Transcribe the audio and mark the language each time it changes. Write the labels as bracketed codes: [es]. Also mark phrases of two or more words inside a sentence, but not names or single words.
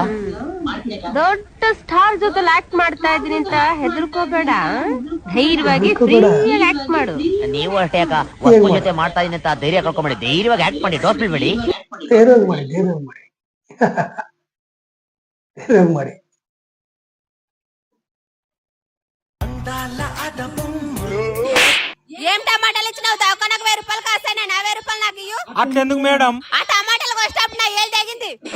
[kn] ದೊಡ್ಡ ಸ್ಟಾರ್ ಜೊತೆ ಆಕ್ಟ್ ಮಾಡ್ತಾ ಇದೀನಿ ಅಂತ ಹೆದರ್ಕೋಬೇಡ. ಧೈರ್ಯವಾಗಿ ಫ್ರೀಯಾಗಿ ಆಕ್ಟ್ ಮಾಡು. ನೀವು ಅಷ್ಟೇ ಅಕ್ಕ. ವಸ್ತು ಜೊತೆ ಮಾಡ್ತಾ ಇದೀನಿ ಅಂತ ಧೈರ್ಯ ಕಳ್ಕೊಂಬೇಡಿ. ಧೈರ್ಯವಾಗಿ ಆಕ್ಟ್ ಮಾಡಿ, ಡೋರ್ ಬೀಳ್ಬೇಡಿ. ಧೈರ್ಯವಾಗಿ ಮಾಡಿ, ಧೈರ್ಯವಾಗಿ ಮಾಡಿ, ಧೈರ್ಯವಾಗಿ ಮಾಡಿ. [te] ఏం టమాటాలు ఇచ్చినావు? దవకనకు 1000 రూపాయలు కాస్తాయి. 1000 రూపాయలు నాకు ఇయ్యు. అట్లెందుకు మేడం? ఆ టమాటాలు కోసేటప్పుడు నా ఏలు తెగింది.